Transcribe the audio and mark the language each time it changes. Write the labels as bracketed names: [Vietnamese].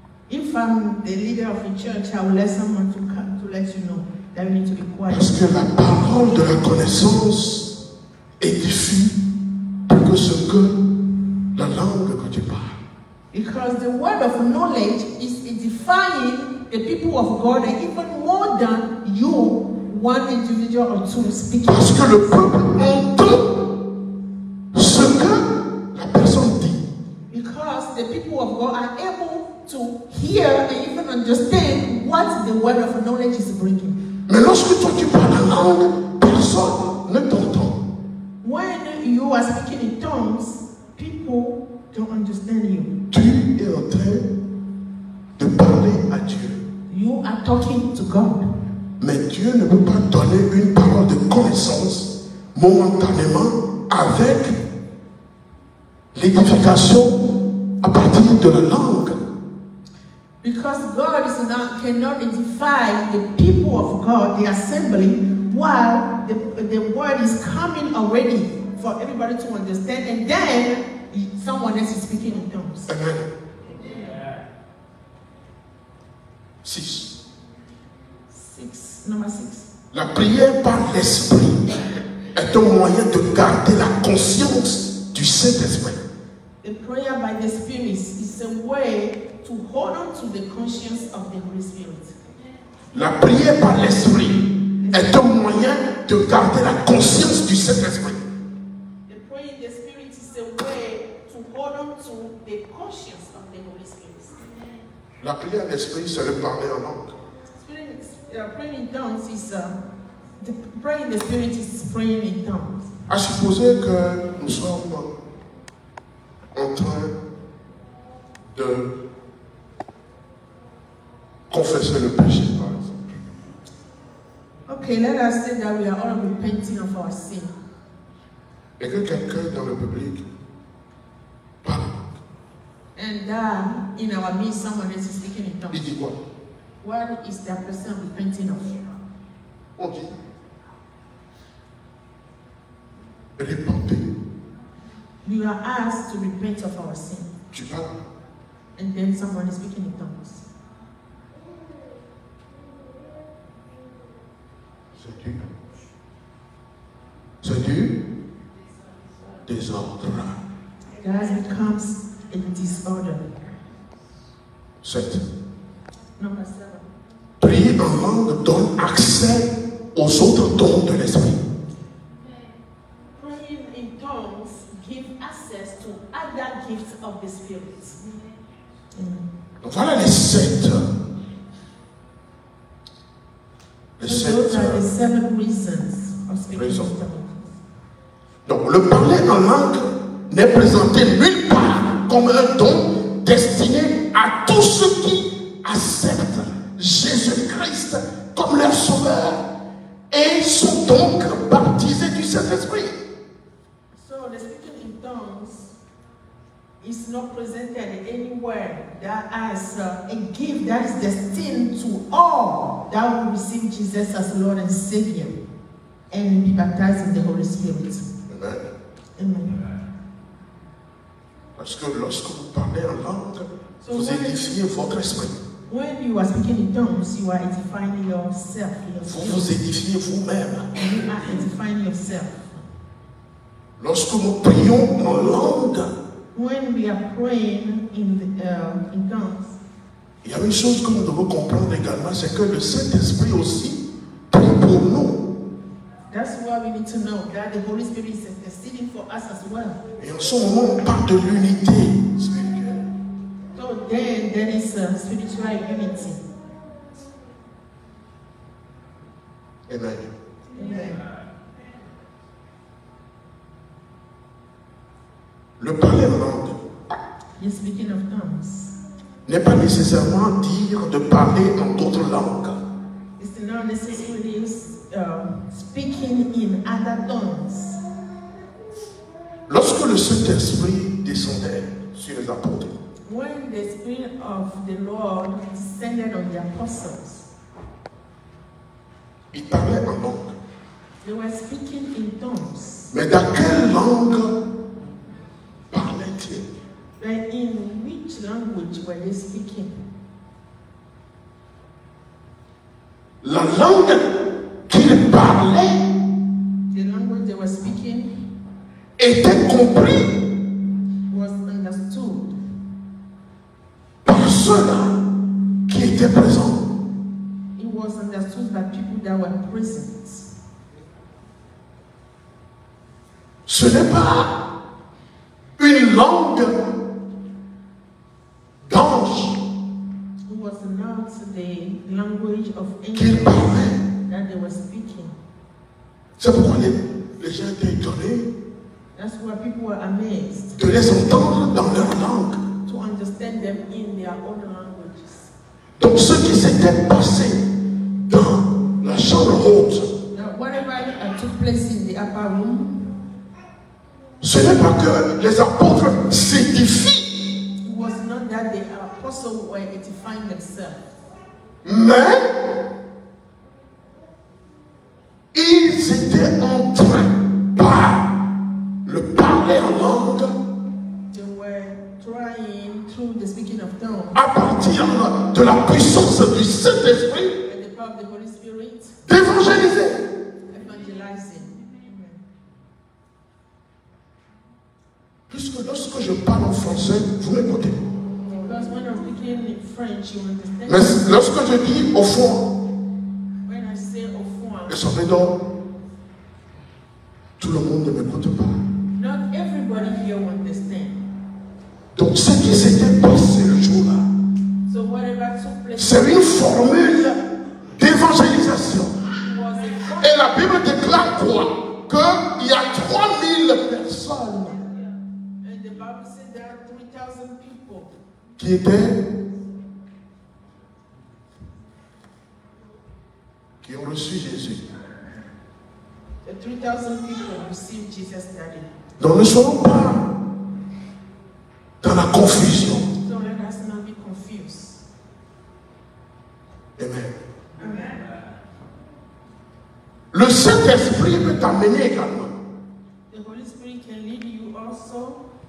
[English] If I'm the leader of a church, I will let someone to come to let you know that you need to be quiet. [French] Parce que la parole de la connaissance édifie plus que ce que la langue que tu parles. [English] Because the word of knowledge is edifying the people of God, and even more than you, one individual or two speaking. [French] Parce que le peuple entend ce que la personne dit. [English] Because the people of God are able to hear and even understand what the word of knowledge is bringing. [French] Mais lorsque toi tu parles en langue, personne ne t'entend. [English] When you are speaking in tongues, people don't understand you. [French] Tu es en train de parler à Dieu. [English] You are talking to God. [French] Mais Dieu ne peut pas donner une parole de connaissance momentanément avec l'édification à partir de la langue. [English] Because God is not, cannot edify the people of God, the assembly, while the word is coming already for everybody to understand, and then someone else is speaking in tongues. Amen. 6. Number 6. [French] La prière par l'esprit est un moyen de garder la conscience du Saint-Esprit. [English] The prayer by the Spirit is a way to hold on to the conscience of the Holy Spirit. [French] La prière par l'Esprit est un moyen de garder la conscience du Saint-Esprit. [English] The prayer in the Spirit is a way to hold on to the conscience of the Holy Spirit. [French] La prière en esprit, c'est le parler en langue. [English] Praying in tongues is the praying in the Spirit is praying in tongues. [French] À supposer que nous sommes en train de confesser le péché, par exemple. [English] Okay, let us say that we are all repenting of our sin. [French] Et que quelqu'un dans le public parle. [English] And in our midst, someone else is speaking in [French] Il [English] tongues. [French] dit quoi? [English] What is that person repenting of? [French] On dit repentez. [English] We are asked to repent of our sin. [French] Tu parles. [English] And then someone is speaking in tongues. [French] C'est du désordre. [English] That becomes a disorder. 7. Number 7. [French] Prier en langue donne accès aux autres dons de l'esprit. [English] Praying in tongues give access to other gifts of the Spirit. [French] Donc voilà les 7. Les [English] So those are the 7 7 reasons of speaking in [French] raisons. [English] tongues. [French] Donc le parler en langue n'est présenté nulle part comme un don destiné à tous ceux qui acceptent Jésus-Christ comme leur sauveur et sont donc baptisés du Saint-Esprit. [English] So the speaking in tongues is not presented anywhere that as a gift that is destined to all that will receive Jesus as Lord and Savior and be baptized in the Holy Spirit. Amen. Amen. [French] Parce que lorsque vous parlez en langue, [English] So [French] vous [English] when- [French] édifiez votre esprit. [English] When you are speaking in tongues, you are edifying yourself. [French] Vous vous édifiez vous-même. [English] You are edifying yourself. [French] Lorsque nous prions en langue, [English] When we are praying in tongues, [French] il y a une chose que nous devons comprendre également, c'est que le Saint-Esprit aussi prie pour nous. [English] that's why we need to know that the Holy Spirit is interceding for us as well. [French] Et en ce moment, on parle de l'unité spirituelle. [English] So then there is spiritual unity. Amen. Amen. [French] Le parler en langue [English] You're speaking of tongues. [French] n'est pas nécessairement dire de parler en d'autres langues. [English] It's not necessarily speaking in other tongues. [French] Lorsque le Saint-Esprit descendait sur les apôtres, [English] When the Spirit of the Lord descended on the apostles, [French] ils parlaient en langue. [English] they were speaking in tongues. [French] Mais dans quelle langue parlaient-ils? [English] But in which language were they speaking? [French] La langue qu'ils parlaient [English] The language they were speaking [French] était comprise [English] was understood [French] par ceux-là qui étaient présents. [English] It was understood by people that were present. [French] Ce n'est pas une langue d'ange [English] It was not the language of [French] qu'ils [English] angels [French] parlaient. [English] that they were speaking. [French] C'est pourquoi les gens étaient étonnés [English] That's why people were amazed [French] de les entendre dans leur langue. [English] to understand them in their own languages. [French] Donc ce qui s'était passé dans la chambre haute, [English] Now, whatever took place in the upper room, [French] ce n'est pas que les apôtres s'édifient, [English] it was not that the apostles were edifying themselves, [French] mais ils étaient en train, par le parler en langue, [English] they were trying through the speaking of tongues [French] à partir de la puissance du Saint-Esprit, [English] and the power of the Holy Spirit, [French] d'évangéliser. [English] evangelizing. [French] Puisque lorsque je parle en français, vous m'écoutez. [English] Because when I'm speaking in French, you understand. [French] Mais lorsque je dis au fond, [English] When I say au fond, [French] et ça fait donc, tout le monde ne m'écoute pas. [English] not everybody here will understand. [French] Donc ce qui s'était passé le jour-là, [English] So whatever took place [French] c'est une formule d'évangélisation. [English] was a [French] Et la Bible déclare quoi? Qu'il y a 3000 personnes [English] and the Bible said there are 3,000 people [French] qui étaient, qui ont reçu Jésus. [English] the 3,000 people received Jesus that day. [French] Donc ne soyons pas dans la confusion. [English] So let us not be confused. Amen. Amen. [French] Le Saint-Esprit peut t'amener également [English] The Holy Spirit can lead you also